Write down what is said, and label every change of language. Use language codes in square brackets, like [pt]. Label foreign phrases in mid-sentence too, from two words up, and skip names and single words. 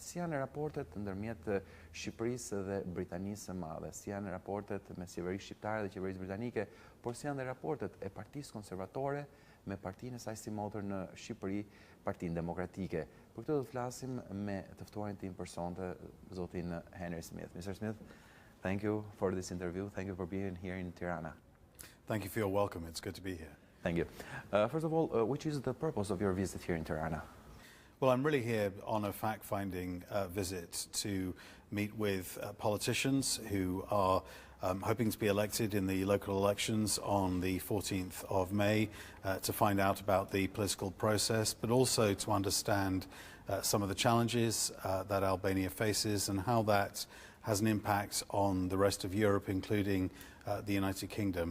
[sq] Si janë raportet ndërmjet Shqipërisë dhe Britanisë së Madhe? Si janë raportet mes qeverisë shqiptare dhe qeverisë britanike? Por si janë dhe raportet e Partisë Konservatore me partinë e saj si motor në Shqipëri, Partinë Demokratike? Për këtë do të flasim me të ftuarin tim personte, zotin Henry Smith. [en] Mr. Smith, thank you for this interview. Thank you for being here in Tirana. Thank you for your welcome. It's good to be here. Thank you. First of all, which is the purpose of your visit here in Tirana? Well, I'm really here on a fact-finding visit to meet with politicians who are hoping to be elected in the local elections on the 14th of May, to find out about the political process, but also to understand some of the challenges that Albania faces and how that has an impact on the rest of Europe, including the United Kingdom.